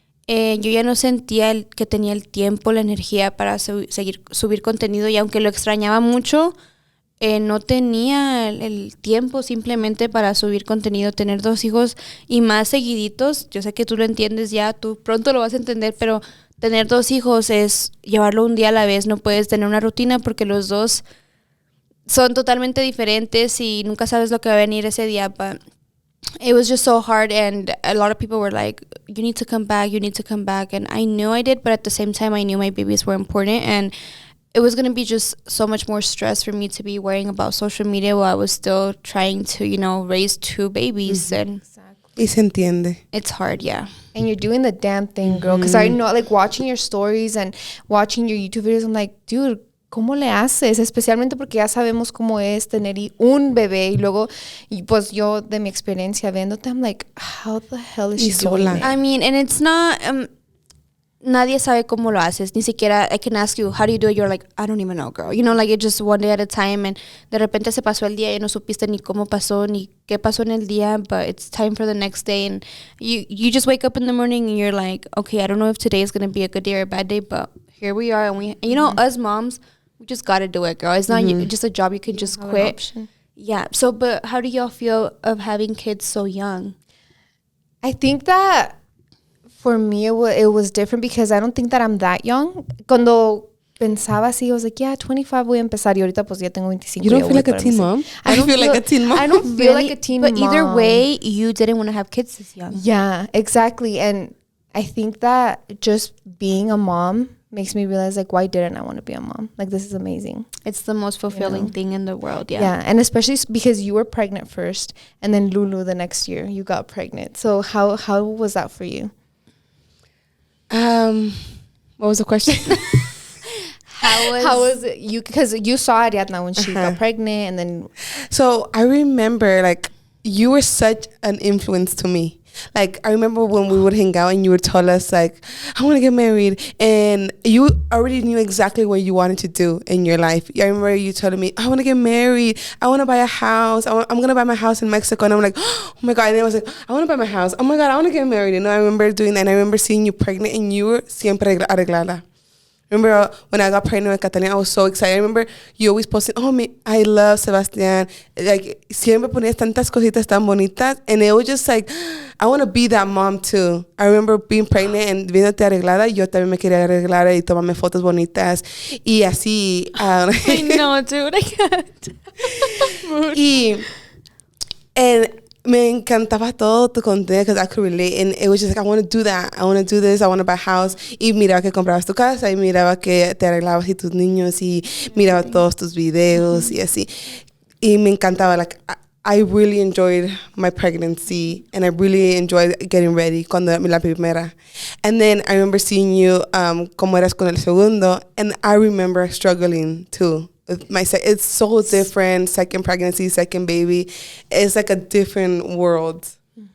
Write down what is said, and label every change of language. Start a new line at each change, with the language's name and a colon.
Spanish: Yo ya no sentía que tenía el tiempo, la energía para subir contenido, y aunque lo extrañaba mucho, no tenía el tiempo simplemente para subir contenido. Tener 2 hijos y más seguiditos, yo sé que tú lo entiendes ya, tú pronto lo vas a entender, pero tener 2 hijos es llevarlo un día a la vez, no puedes tener una rutina porque los dos son totalmente diferentes y nunca sabes lo que va a venir ese día.
English: But it was just so hard, and a lot of people were like, you need to come back, and I knew I did, but at the same time I knew my babies were important, and it was going to be just so much more stress for me to be worrying about social media while I was still trying to, raise 2 babies. And
Spanish: Y se entiende.
English: it's hard, yeah. And you're doing the damn thing, girl. Because I know, like, watching your stories and watching your YouTube videos, I'm like, dude,
Spanish: ¿cómo le haces? Especialmente porque ya sabemos cómo es tener un bebé. Y luego, y pues yo, de mi experiencia viéndote,
English: I'm like, how the hell is she doing
Spanish: sola.
English: it? I mean, and it's not,
Spanish: nadie sabe cómo lo haces. Ni siquiera,
English: I can ask you, how do you do it? You're like, I don't even know, girl. Like, it's just one day at a time.
Spanish: And de repente se pasó el día y no supiste ni cómo pasó, ni qué pasó en el día.
English: But it's time for the next day. And you just wake up in the morning and you're like, okay, I don't know if today is going to be a good day or a bad day, but here we are. And us moms, we just got to do it, girl. It's not just a job you can just quit. Yeah. So, but how do y'all feel of having kids so young? I think that for me, it was different because I don't think that I'm that young.
Spanish: Cuando pensaba así,
English: I was like, yeah,
Spanish: 25 voy a empezar. Y ahorita pues ya tengo 25.
English: You don't feel like a teen mom? I don't feel like a teen mom. I don't feel like a teen mom. But either way, you didn't want to have kids this young. Yeah, exactly. And I think that just being a mom makes me realize, like, why didn't I want to be a mom? Like, this is amazing. It's the most fulfilling thing in the world, yeah. Yeah, and especially because you were pregnant first, and then Lulu the next year, you got pregnant. So how was that for you? What was the question? How was it? You, because you saw Ariadna when she got pregnant, and then So I remember, like, you were such an influence to me. Like, I remember when we would hang out and you would tell us, like, I want to get married. And you already knew exactly what you wanted to do in your life. I remember you telling me, I want to get married. I want to buy a house. I'm going to buy my house in Mexico. And I'm like, oh my God. And I was like, I want to buy my house. Oh my God, I want to get married. I remember doing that. And I remember seeing you pregnant and you were
Spanish: siempre arreglada.
English: Remember when I got pregnant with Catalina, I was so excited. I remember you always posting, I love Sebastián.
Spanish: Like, siempre ponías tantas cositas tan bonitas.
English: And it was just like, I want to be that mom too. I remember being pregnant and
Spanish: viéndote arreglada. Yo también me quería arreglar y tomarme fotos bonitas. Y así.
English: I know, dude. I can't. And
Spanish: me encantaba todo tu contenido
English: because I could relate. And it was just like, I want to do that. I want to do this. I want to buy a house.
Spanish: Y miraba que comprabas tu casa. Y miraba que te arreglabas y tus niños. Y miraba todos tus videos y así. Y me encantaba.
English: Like, I really enjoyed my pregnancy. And I really enjoyed getting ready
Spanish: cuando la primera.
English: And then I remember seeing you
Spanish: como eras con el segundo.
English: And I remember struggling too. It's so different. Second pregnancy, second baby. It's like a different world. Mm-hmm.